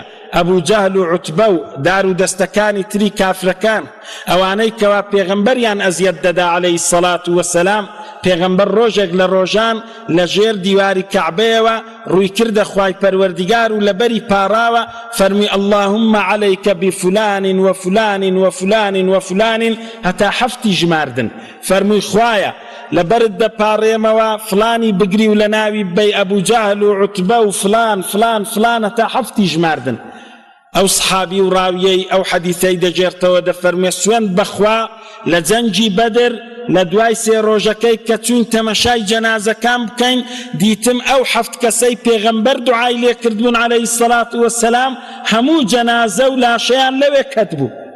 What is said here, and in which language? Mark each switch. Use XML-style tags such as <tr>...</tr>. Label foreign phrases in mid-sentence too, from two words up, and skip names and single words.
<ckb>ئەبوو جەهل و عوتبە و دار و دەستەکانی تری کافرەکان ئەوانەی کەوا پێغەمبەریان ئەزیەت دەدا</ckb> <ar>عەلەیهی السەڵات وەسەلام</ar> <ckb>پێغەمبەر ڕۆژێک لە ڕۆژان لە ژێر دیواری کەعبەیەوە ڕووی کردە خوای پەروەردیگار و لەبەری پاڕاوە فەرمی</ckb> <ar>اللهم عليك بفلان وفلان وفلان وفلان</ar> <ckb>هەتا 7 ژماردن فەرمووی خوایە لەبەرت دەپاڕێمەوە فلانی بگری و لە ناوی بەی ئەبوو جەهل و عوتبە و فلان فلان فلان هەتا 7 ژماردن ئەو سحابی و ڕاویەی ئەو حەدیثەی دەجێرتەوە دەفەرمێ سوێند بەخوا لە جەنگی بەدر لە دوای 3 ڕۆژەکەی کە چوین تەمەشای جەنازەکان بکەین دیتم ئەو 7 کەسەی پێغەمبەر دوعای لێ کردبوون</ckb> <ar>عەلەیهی السەڵات وەسەلام</ar> <ckb>هەموو جەنازە و لاشەیان لەوێ کەت بوو.</ckb>